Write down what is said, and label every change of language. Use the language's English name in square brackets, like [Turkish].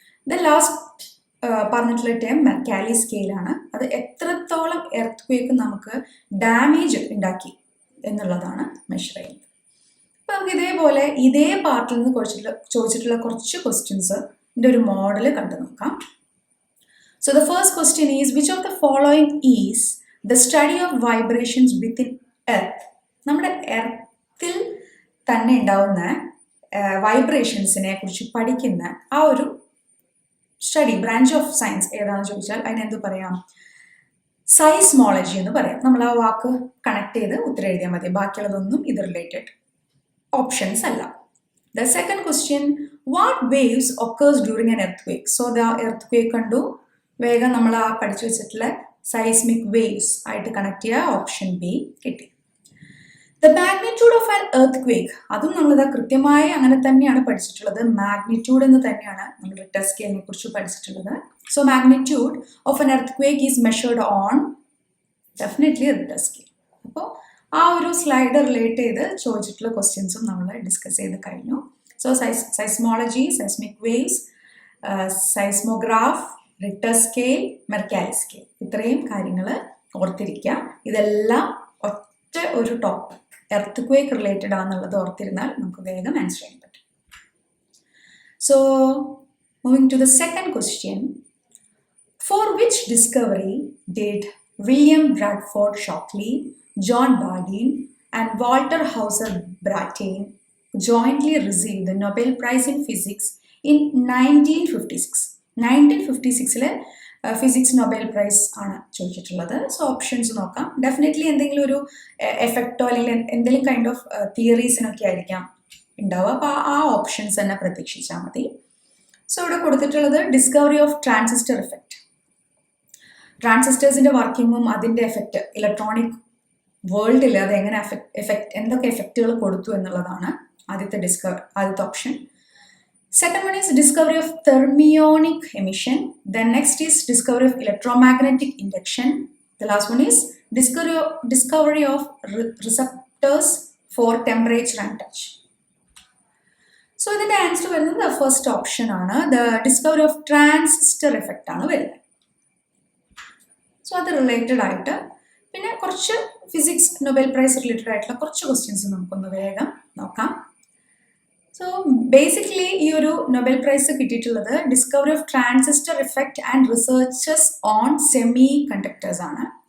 [Malayalam] The last പറഞ്ഞിട്ടുള്ള term Mercalli സ്കെയിലാണ്. അത് എത്രത്തോളം എർത്ത് ക്വേക്ക് നമുക്ക് ഡാമേജ് ഉണ്ടാക്കി എന്നുള്ളതാണ് മെഷർ ചെയ്യുന്നത്. അപ്പോൾ നമുക്ക് ഇതേപോലെ ഇതേ പാർട്ടിൽ നിന്ന് ചോദിച്ചിട്ടുള്ള കുറച്ച് ക്വസ്റ്റ്യൻസിൻ്റെ ഒരു മോഡൽ കണ്ടു നോക്കാം. [English] So the first question is, which of the following is the study of vibrations within earth? [Malayalam] നമ്മുടെ എർത്തിൽ തന്നെ ഉണ്ടാവുന്ന വൈബ്രേഷൻസിനെ കുറിച്ച് പഠിക്കുന്ന ആ ഒരു സ്റ്റഡി ബ്രാഞ്ച് ഓഫ് സയൻസ് ഏതാണെന്ന് ചോദിച്ചാൽ അതിനെന്ത് പറയാം? സൈസ്മോളജി എന്ന് പറയാം. നമ്മൾ ആ വാക്ക് കണക്ട് ചെയ്ത് ഉത്തരം എഴുതിയാൽ മതി. ബാക്കിയുള്ളതൊന്നും ഇത് റിലേറ്റഡ് ഓപ്ഷൻസ് അല്ല. [English] The second question, what waves occurs during an earthquake? So the earthquake [Malayalam] കണ്ടു, വേഗം നമ്മൾ ആ പഠിച്ചു വെച്ചിട്ടുള്ള സൈസ്മിക് വേവ്സ് ആയിട്ട് കണക്ട് ചെയ്യുക. ഓപ്ഷൻ ബി കിട്ടി. [English] the magnitude of an earthquake, [Malayalam] അതും നമ്മളിത് കൃത്യമായി അങ്ങനെ തന്നെയാണ് പഠിച്ചിട്ടുള്ളത്. മാഗ്നിറ്റ്യൂഡ് എന്ന് തന്നെയാണ് നമ്മൾ റിക്ടർ സ്കെയിലിനെ കുറിച്ച് പഠിച്ചിട്ടുള്ളത്. [English] So magnitude of an earthquake is measured on definitely Richter scale. [Malayalam] അപ്പോൾ ആ ഒരു സ്ലൈഡ് റിലേറ്റ് ചെയ്ത് ചോദിച്ചിട്ടുള്ള ക്വസ്റ്റ്യൻസും നമ്മൾ ഡിസ്കസ് ചെയ്ത് കഴിഞ്ഞു. So സൈസ്മോളജി, seismic waves, സൈസ്മോഗ്രാഫ്, Richter scale, Mercalli scale, ഇത്രയും കാര്യങ്ങൾ ഓർത്തിരിക്കുക. ഇതെല്ലാം ഒറ്റ ഒരു ടോപ്പിക് എർത്ത് ക്വേക്ക് റിലേറ്റഡ് ആണെന്നുള്ളത് ഓർത്തിരുന്നാൽ നമുക്ക് വേഗം ആൻസർ ചെയ്യാൻ പറ്റും. [English] So moving to the second question, for which discovery did William Bradford Shockley, John Bardeen and Walter Hauser Brattain jointly received the Nobel Prize in Physics in 1956. [Malayalam] 1956 physics Nobel prize ആണ് ചോദിച്ചിട്ടുള്ളത്. So options നോക്കാം. Definitely എന്തെങ്കിലും ഒരു എഫക്റ്റോ അല്ലെങ്കിൽ എന്തെങ്കിലും kind of തിയറീസിനൊക്കെ ആയിരിക്കാം ഉണ്ടാവുക. അപ്പോൾ ആ ഓപ്ഷൻസ് തന്നെ പ്രതീക്ഷിച്ചാൽ മതി. സോ ഇവിടെ കൊടുത്തിട്ടുള്ളത് [English] Discovery of transistor effect. [Malayalam] ട്രാൻസിസ്റ്റേഴ്സിൻ്റെ വർക്കിങ്ങും അതിൻ്റെ എഫക്റ്റ് ഇലക്ട്രോണിക് വേൾഡിൽ അത് എങ്ങനെ എന്തൊക്കെ എഫക്റ്റുകൾ കൊടുത്തു എന്നുള്ളതാണ് ആദ്യത്തെ option. [English] Second one is discovery of thermionic emission. Then next is discovery of electromagnetic induction. The last one is discovery of receptors for temperature and touch. [Malayalam] So ഇതിന്റെ answer വരുന്നത് ഫസ്റ്റ് ഓപ്ഷൻ ആണ്. [English] The discovery of transistor effect [Malayalam] ആണ് വരുന്നത്. So അത് related ആയിട്ട് പിന്നെ കുറച്ച് physics Nobel prize related ആയിട്ടുള്ള കുറച്ച് ക്വസ്റ്റ്യൻസ് നമുക്കൊന്ന് വേഗം നോക്കാം. സോ ബേസിക്കലി ഈ ഒരു നൊബേൽ പ്രൈസ് കിട്ടിയിട്ടുള്ളത് [English] discovery of transistor effect and researches on semiconductors [Malayalam] ആണ്.